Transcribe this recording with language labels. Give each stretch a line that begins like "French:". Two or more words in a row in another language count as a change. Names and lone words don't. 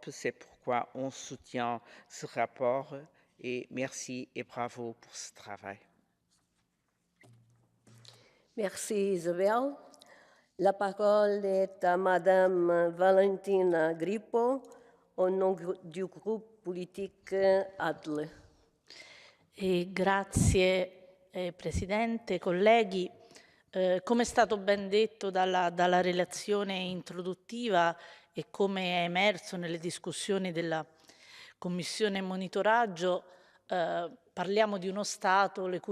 French: C'est pourquoi on soutient ce rapport et merci et bravo pour ce travail. Merci Isabelle. La parole est à Madame Valentina Grippo, au nom du groupe politique ADLE.
Italian: Grazie Presidente, colleghi. Come è stato ben detto dalla relazione introduttiva e come è emerso nelle discussioni della Commissione monitoraggio, parliamo di uno Stato le